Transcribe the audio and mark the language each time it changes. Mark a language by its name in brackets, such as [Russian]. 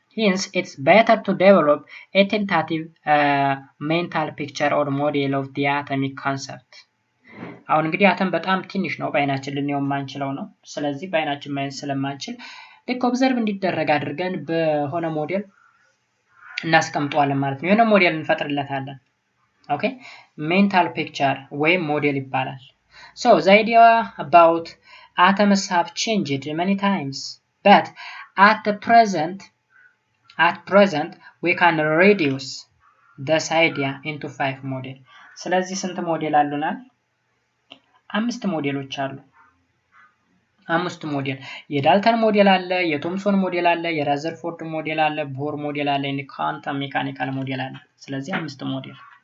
[English] Hence, it's better to develop a tentative mental picture or model of the atomic concept. [Amharic] አሁን እንግዲህ አተም በጣም ትንሽ ነው፣ በአይናችን ልንየው የማንችለው ነው። ስለዚህ በአይናችን ማየት ስለማንችል ልክ ኦብዘርቭ እንዲደረግ አድርገን በሆነ ሞዴል እናስቀምጠዋለን ማለት ነው። የሆነ ሞዴል እንፈጥርለታለን። ኦኬ ሜንታል ፒክቸር ወይም ሞዴል ይባላል። [English] So the idea about atoms have changed many times, but at the present at present we can reduce this idea into 5 model [Amharic] ስለዚህ ስንት ሞዴል አሉናል 5 ሞዴሎች አሉ 5 ሞዴል የዳልተን ሞዴል አለ የቶምሶን ሞዴል አለ የራዘርፎርድ ሞዴል አለ ቦር ሞዴል አለ ኳንተም ሜካኒካል ሞዴል አለ ስለዚህ 5 ሞዴል